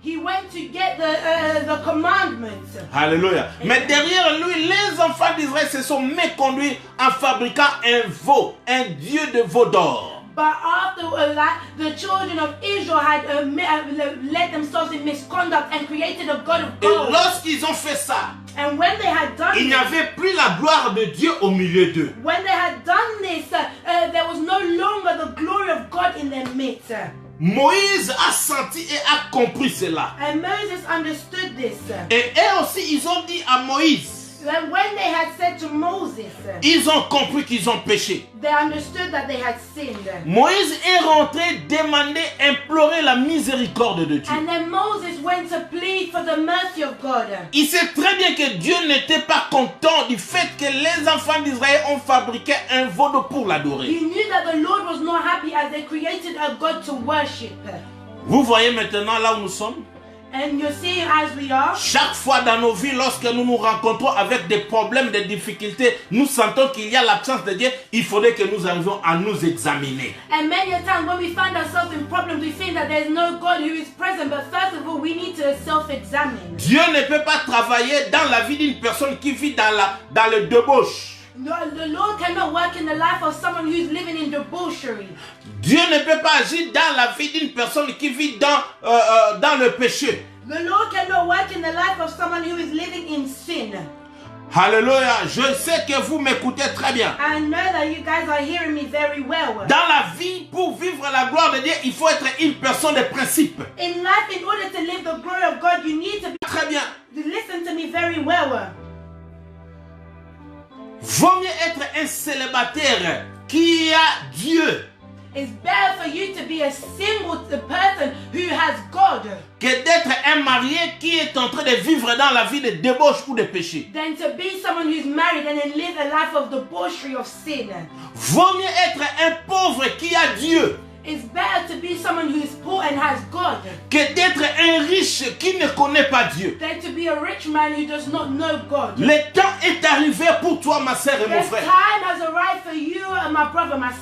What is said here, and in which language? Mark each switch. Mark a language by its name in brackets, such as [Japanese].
[English] He went to get the commandments. [French] Alléluia. Mais derrière lui, les enfants d'Israël se sont méconduits en fabriquant un veau, un dieu de veau d'or. [English] But after that, the children of Israel had led themselves in misconduct and created a god of [French] Et [English] gold. [French] lorsqu'ils ont fait ça, [English] And when they had done [French] il n'y [English] this, [French] avait plus la gloire de Dieu au milieu d'eux. [English] when they had done this, there was no longer the glory of God in their midst. [French] Moïse a senti et a compris cela. [English] And Moses understood this. [French] Et eux aussi, ils ont dit à Moïse, [English] Then when they had said to Moses, [French] ils ont compris qu'ils ont péché. [English] they understood that they had sinned. [French] Moïse est rentré demander, implorer la miséricorde de Dieu. [English] And then Moses went to plead for the mercy of God. [French] Il sait très bien que Dieu n'était pas content du fait que les enfants d'Israël ont fabriqué un veau pour l'adorer. [English] He knew that the Lord was not happy as they created a God to worship. [French] Vous voyez maintenant là où nous sommes? [English] And you're seeing as we are, [French] Chaque fois dans nos vies, lorsque nous nous rencontrons avec des problèmes, des difficultés, nous sentons qu'il y a l'absence de Dieu. Il faudrait que nous arrivions à nous examiner. [English] and many a times when we find ourselves in problems, we think that there's no God who is present. But first of all, we need to self-examine. [French] Dieu ne peut pas travailler dans la vie d'une personne qui vit dans le débauche. [English] The Lord cannot work in the life of someone who's living in debauchery. [French] Dieu ne peut pas agir dans la vie d'une personne qui vit dans le péché. [English] The Lord cannot work in the life of someone who is living in sin. [French] Alléluia. Je sais que vous m'écoutez très bien. [English] I know that you guys are hearing me very well. [French] Dans la vie, pour vivre la gloire de Dieu, il faut être une personne de principe. [English] In life, in order to live the glory of God, you need to [French] Très bien. [English] listen to me very well. [French] Vaut mieux être un célibataire qui a Dieu [English] It's better for you to be a single person who has God [French] que d'être un marié qui est en train de vivre dans la vie de débauche ou de péché. [English] than to be someone who's married and then live a life of debauchery, of sin. [French] Vaut mieux être un pauvre qui a Dieu [English] It's better to be someone who is poor and has God [French] que d'être un riche qui ne connaît pas Dieu. [English] than to be a rich man who does not know God. [French] Le temps est arrivé pour toi, ma sœur et mon [English] The [French] frère, [English] time has arrived for you and my brother, my